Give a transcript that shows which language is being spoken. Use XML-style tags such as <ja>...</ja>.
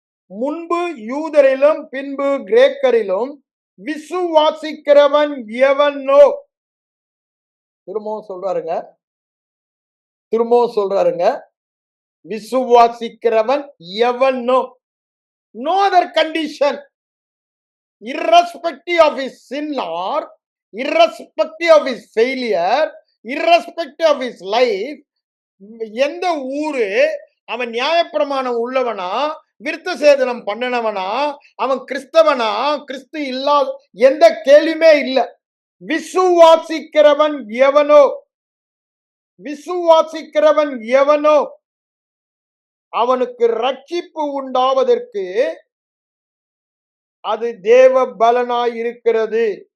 <ta>முன்பு யூதரிலும் பின்பு கிரேக்கரிலும் விசுவாசிக்கிறவன் எவனோ. திரும்பவும் சொல்றாருங்க, விசுவாசிக்கிறவன் எவனோ.</ta> <en>No other condition, irrespective of his sin or irrespective of his failure, irrespective of his life.</en> <ta>எந்த ஊரு, அவன் நியாயப்பிரமாணம் உள்ளவனா, விருத்த சேதனம் பண்ணினவனா, அவன் கிறிஸ்தவனா, கிறிஸ்து இல்லாத, எந்த கேள்வியுமே இல்லை. விசுவாசிக்கிறவன் எவனோ, விசுவாசிக்கிறவன் எவனோ அவனுக்கு ரட்சிப்பு உண்டாவதற்கு அது தேவ பலனாய் இருக்கிறது.</ta>